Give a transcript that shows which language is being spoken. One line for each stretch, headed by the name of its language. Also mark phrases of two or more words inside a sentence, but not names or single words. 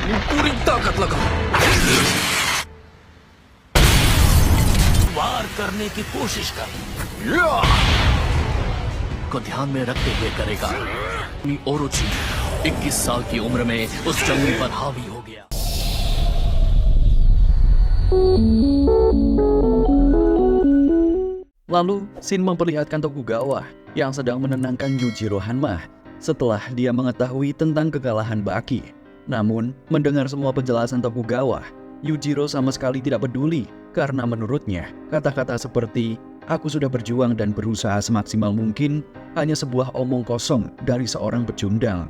Hindi: पूरी ताकत लगाओ, वार करने की कोशिश कर। को ध्यान में रखते हुए करेगा। ओरोची 21 साल की उम्र में उस जंगली पर हावी हो गया।
Indonesian: Lalu, Shin memperlihatkan Tokugawa yang sedang menenangkan Yujiro Hanma setelah dia mengetahui tentang kekalahan Baki. Namun, mendengar semua penjelasan Tokugawa, Yujiro sama sekali tidak peduli karena menurutnya, kata-kata seperti "aku sudah berjuang dan berusaha semaksimal mungkin" hanya sebuah omong kosong dari seorang pecundang.